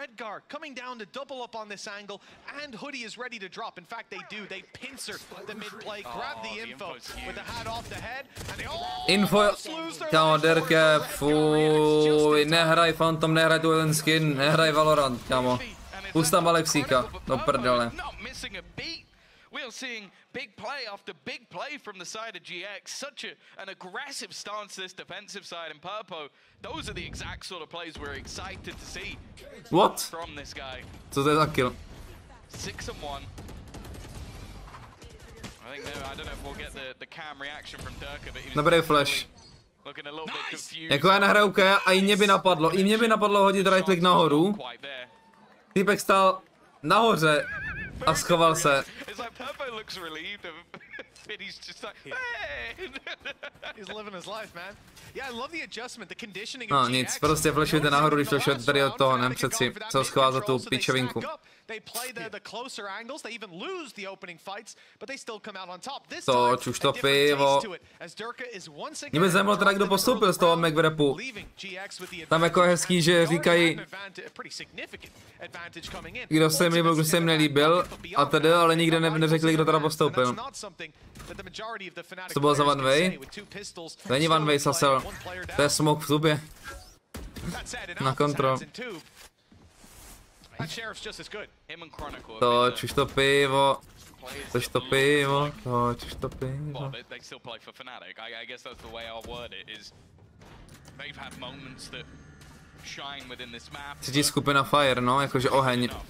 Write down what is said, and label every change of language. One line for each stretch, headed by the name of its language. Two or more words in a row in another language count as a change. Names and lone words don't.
Czech: Info, kámo, Derke, fuj, nehraj Phantom, nehraj tu ten skin, nehraj Valorant, kámo. Pust tam Alexíka, do prdele.
English: We are seeing big play after big play from the side of GX. Such an aggressive stance this defensive side, and Purpo, those are the exact sort of plays we're excited to see. What? From this guy.
Czech: Co to je za kill? 6-1.
English: I don't know if we'll get the cam reaction from Durka, but he was
Czech: dobrý flash.
English: Looking a little bit confused.
Czech: Jako já nahraju Kaja a i mě by napadlo hodit
English: right click
Czech: nahoru. Týpek stál nahoře a schoval se. No nic, prostě flashujte nahoru, když flashujete tady od toho, nepřed si, co schová za tu pičovinku. Toč už to pivo. Mě by zajímalo teda, kdo postoupil z toho McWrapu. Tam jako je hezký, že říkají, kdo se jim líbil, kdo se jim nelíbil, a tedy, ale nikde neřekli, kdo teda postoupil. Co to bylo za
English: one way?
Czech: To není
English: one way,
Czech: Sasel. To je smoke v tubě. Na kontrol. Toč už to pivo. Toč to pivo. Toč už to pivo. Třetí skupina Fire, no, jakože oheň.